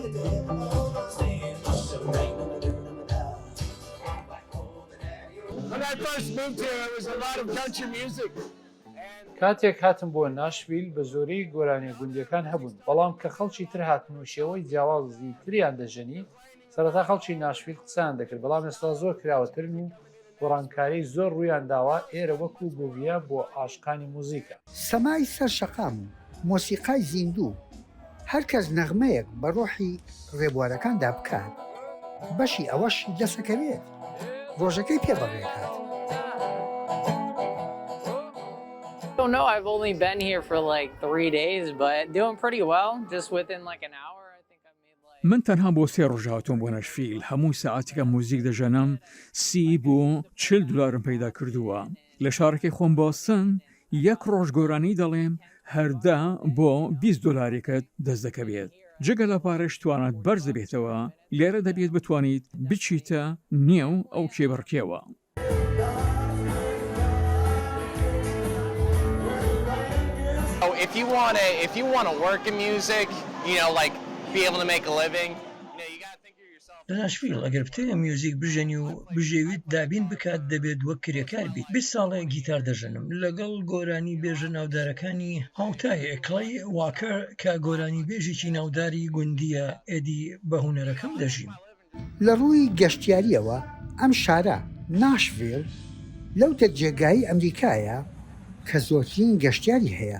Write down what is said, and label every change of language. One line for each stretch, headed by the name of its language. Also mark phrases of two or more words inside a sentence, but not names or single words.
Central Kurdish: کاتێک هاتم بۆ ناشڤیل بە زۆرەی گۆرانیە گوندیەکان هەبوون، بەڵام کە خەڵکی تر هاتن و شێوەی جیاوازی تریان دەژەنی، سەرەتا خەڵکی ناشڤیل قسەیان دەکرد، بەڵام ئێستا زۆر کراوەترن و گۆڕانکاری زۆر ڕوویان داوە ئێرە وەکو بووبیە بۆ عاشقانی موزیکە. سەمای سەر شەقام و مۆسیقای زیندوو هەر کەس نەغمەیەک بە ڕۆحی ڕێبوارەکاندا بکات، بەشی ئەوەش دەسەکەوێت ڕۆژەکەی پێبڕێکات.
English: I don't know, I've only been here for like 3 days, but doing pretty well. Just within like an hour, I think I've made like...
Central Kurdish: من تەنها بۆ 3 ڕۆژ هاتووم بۆ ناشڤیل. هەموو سەعاتێکە موزیک دەژەنم 30 بۆ 40 دلارم پەیدا کردووە. لە شارەکەی خۆم بۆستن 1 ڕۆژ گۆرانی دەڵێم هەردا بۆ 20 دلارێکت دەست دەکەوێت. جگە لە پارەش توانات بەرز دەبێتەوە، لێرە دەبێت بتوانیت بچیتە نێو ئەو کێبڕکێوە.
English: If you want to work in music, you know, like be able to make a living, you know, you got to think of yourself.
Central Kurdish: لە ناشڤیل ئەگەر بتەوێت میوزیک بژەنی و بژێویت دابین بکات دەبێت وەک کرێکار بیت. 20 ساڵە گیتار دەژەنم لەگەڵ گۆرانی بێژە ناودارەکانی هاوتایە کڵی واکەر کە گۆرانی بێژێکی ناوداری گوندیە ئێدی بە هونەرەکەم دەژیم. لە ڕووی گەشتیاریەوە ئەم شارە ناشڤیل لەوتە جێگایی ئەمریکایە کە زۆرترین گەشتیاری هەیە.